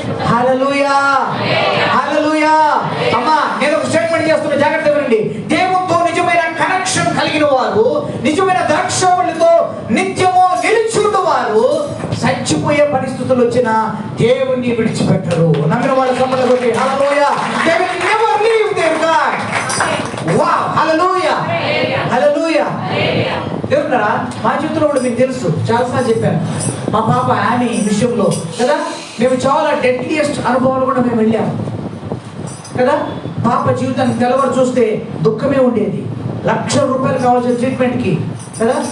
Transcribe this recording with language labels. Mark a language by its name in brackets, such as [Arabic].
[Telugu] హల్లెలూయా, హల్లెలూయా. అమ్మా, నేను ఒక స్టేట్మెంట్ చేస్తున్నా, జాగ్రత్త వినండి. దేవునితో నిజమైన కనెక్షన్ కలిగిన వారు, నిజమైన ద్రాక్షవల్లితో నిత్యము నిలుచున్న వారు చచ్చిపోయే పరిస్థితులు వచ్చినా దేవుణ్ణి విడిచిపెట్టరు. నమ్మిన వాళ్ళ సంబంధం కొట్టి హల్లెలూయా. [English] They will never leave their God. [Telugu] Wow, హల్లెలూయా, హల్లెలూయా. దేవుడారా, మా జీవితంలో కూడా మీకు తెలుసు, చాలాసార్లు చెప్పాను. మా పాప ఆమె విషయంలో కదా, మేము చాలా డెడ్లియెస్ట్ అనుభవాలు కూడా మేము వెళ్ళాము కదా. పాప జీవితాన్ని తెల్లవారు చూస్తే దుఃఖమే ఉండేది. లక్షల రూపాయలు కావాల్సిన ట్రీట్మెంట్కి కదా.